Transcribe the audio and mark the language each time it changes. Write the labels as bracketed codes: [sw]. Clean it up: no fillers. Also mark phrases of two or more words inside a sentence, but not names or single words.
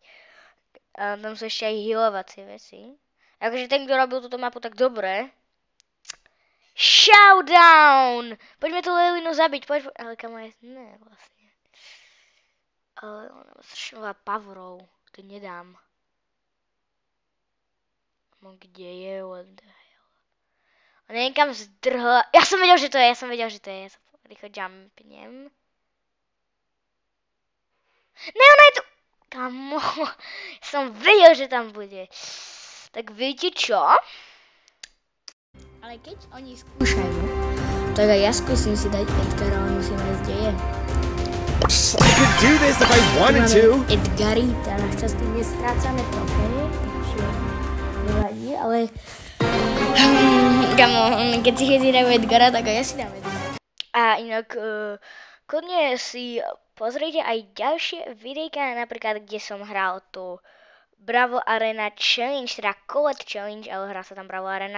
[sk] A tam sú ešte aj healovacie veci. Akože ten, kto robil túto mapu tak dobre. Showdown! Poďme tú Lilinu zabiť, poď... Ale kamo je... Ne, vlastne. Ale ona má strašne veľa powerov. To nedám. No kde je? [en] What the hell? [sk] Ona niekam zdrhla... Ja som vedel, že to je, Ja sa rýchlo jumpnem. Ne, ona je tu! Kamo, som vedel, že tam bude. Tak viete čo? Ale keď oni skúšajú, tak aj ja skúsim si dať Edgara, ale musím ísť, kde je. [en] I could do this if I wanted to. [sk] Edgary, teda našťastie nestrácame trofeje, takže nevadí, ale... Kamo, keď si všetci dajú Edgara, tak aj ja si dám Edgara. A inak, kľudne si... Pozrite aj ďalšie videjka, napríklad, kde som hral tú Bravo Arena Challenge, teda Colette Challenge, ale hral sa tam Bravo Arena.